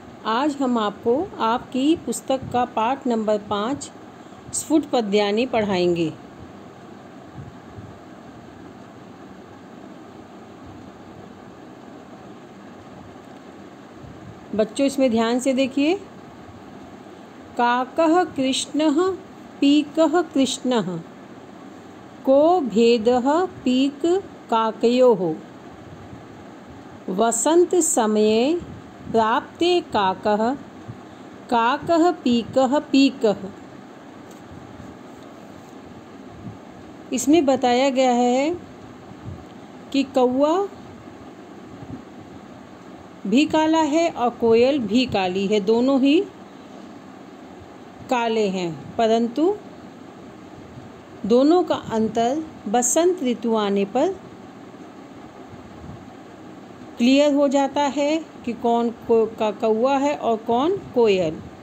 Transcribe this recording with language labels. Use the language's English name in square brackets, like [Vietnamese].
[Hindi] आज हम आपको आपकी पुस्तक का पाठ नंबर 5 स्फुट पद्यानी पढ़ाएंगे। बच्चों इसमें ध्यान से देखिए। [Sanskrit] काकः कृष्णः पीकः कृष्णः को भेदः पीक काकयोः वसंत समये प्राप्ते काकः काकः पीकः पीकः। [Hindi] इसमें बताया गया है कि कौवा भी काला है और कोयल भी काली है, दोनों ही काले हैं, परंतु दोनों का अंतर बसंत ऋतु आने पर क्लियर हो जाता है कि कौन कौवा है और कौन कोयल।